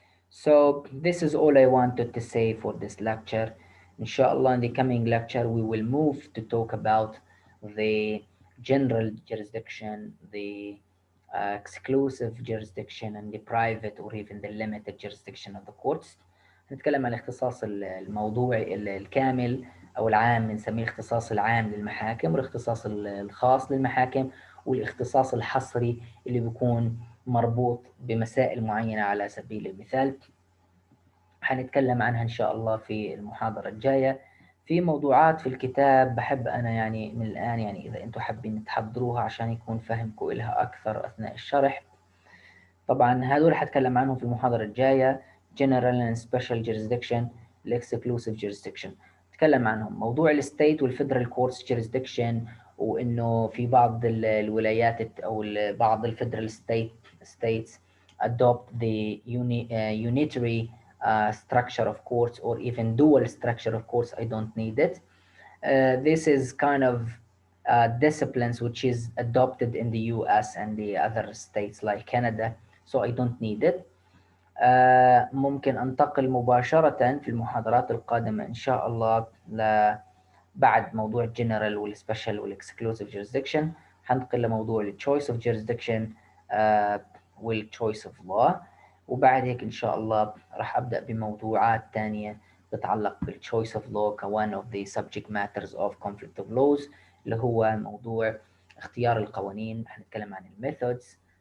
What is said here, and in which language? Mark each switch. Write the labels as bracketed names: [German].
[English] So this is all I wanted to say for this lecture. Inshallah, in the coming lecture, we will move to talk about the general jurisdiction, the exclusive jurisdiction, and the private or even the limited jurisdiction of the courts. [Arabic] هنتكلم عن الاختصاص الموضوعي الكامل أو العام، بنسميه الاختصاص العام للمحاكم، والاختصاص الخاص للمحاكم، والاختصاص الحصري اللي بيكون مربوط بمسائل معينة. على سبيل المثال حنتكلم عنها إن شاء الله في المحاضرة الجاية. في موضوعات في الكتاب بحب أنا يعني من الآن، يعني إذا أنتم حابين تحضروها عشان يكون فهمكم إلها أكثر أثناء الشرح. طبعا هذول حتكلم عنهم في المحاضرة الجاية: [English] General and Special Jurisdiction، Exclusive Jurisdiction. [Arabic] نتكلم عنهم موضوع الستيت والفيدرال كورتس جيرسدكشن، وإنه في بعض الولايات أو بعض الفيدرال [English] states adopt the unitary structure of courts, [Arabic] or even dual structure of courts. [English] I don't need it. This is kind of disciplines which is adopted in the US and the other states like Canada, so I don't need it. [Arabic] ممكن أنتقل مباشرة في المحاضرات القادمة إن شاء الله بعد موضوع الجنرال والسبيشال والإكسكلوسيف jurisdiction، هنتقل لموضوع التشويس اوف jurisdiction والتشويس اوف law، وبعد هيك إن شاء الله راح أبدأ بموضوعات تانية تتعلق بالتشويس اوف law ك [English] one of the subject matters of conflict of laws، [Arabic] اللي هو موضوع اختيار القوانين. هنتكلم عن الميثودز